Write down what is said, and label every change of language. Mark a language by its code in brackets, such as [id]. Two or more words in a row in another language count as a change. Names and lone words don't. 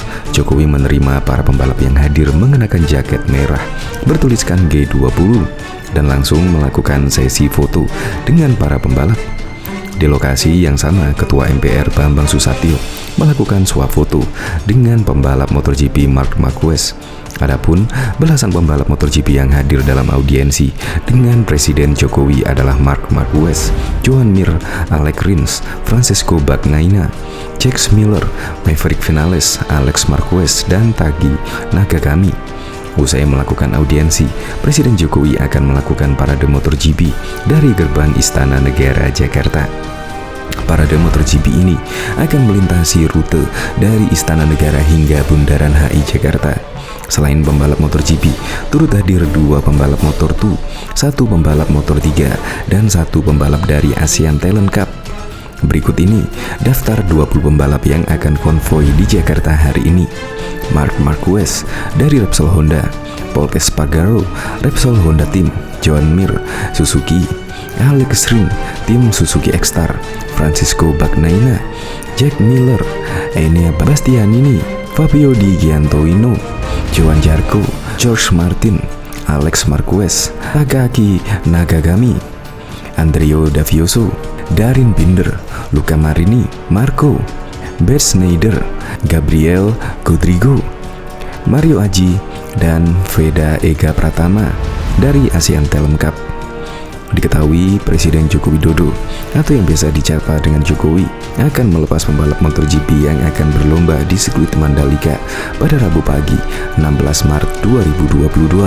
[id] Jokowi menerima para pembalap yang hadir mengenakan jaket merah bertuliskan G20 dan langsung melakukan sesi foto dengan para pembalap. Di lokasi yang sama, Ketua MPR Bambang Susatyo melakukan swafoto dengan pembalap MotoGP Marc Marquez. Adapun belasan pembalap MotoGP yang hadir dalam audiensi dengan Presiden Jokowi adalah Marc Marquez, Joan Mir, Alex Rins, Francesco Bagnaia, Jack Miller, Maverick Vinales, Alex Marquez, dan Tagi Nakagami. Usai melakukan audiensi, Presiden Jokowi akan melakukan parade MotoGP dari gerbang Istana Negara Jakarta. Parade MotoGP ini akan melintasi rute dari Istana Negara hingga Bundaran HI Jakarta. Selain pembalap MotoGP, turut hadir 2 pembalap Motor2, 1 pembalap Motor3, dan 1 pembalap dari ASEAN Talent Cup. Berikut ini daftar 20 pembalap yang akan konvoi di Jakarta hari ini. Marc Marquez dari Repsol Honda, Pol Espargaro, Repsol Honda Team, Joan Mir, Suzuki, Alex Rins, tim Suzuki X-Star, Francesco Bagnaia, Jack Miller, Enea Bastianini, Fabio Di Gianantonio, Johan Zarco, George Martin, Alex Marquez, Takaki Nakagami, Andrea Dovizioso, Darin Binder, Luca Marini, Marco, Bert Schneider, Gabriel Rodrigo, Mario Aji, dan Veda Ega Pratama dari ASEAN Talent Cup. Diketahui Presiden Joko Widodo atau yang biasa dicapa dengan Jokowi akan melepas pembalap MotoGP yang akan berlomba di sirkuit Mandalika pada Rabu pagi 16 Maret 2022.